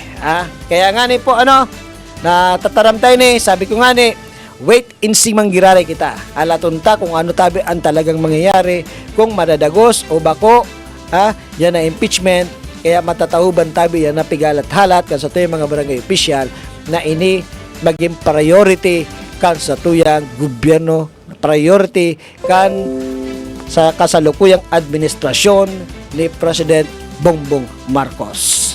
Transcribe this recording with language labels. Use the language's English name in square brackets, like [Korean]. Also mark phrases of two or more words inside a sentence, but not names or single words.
[Bikol] Kaya nga ni po na tataram tayo sabi ko nga [English] wait and see [Bikol] manggiraray kita. Alatunta kung ano tabi ang talagang mangyayari, kung madadagos o bako, yan na impeachment, kaya matatauban tabi yan na pigalat-halat kan sa tuyang mga barangay official na ini maging priority kan sa tuyang gobyerno, priority kan sa kasalukuyang administrasyon ni President Bongbong Marcos.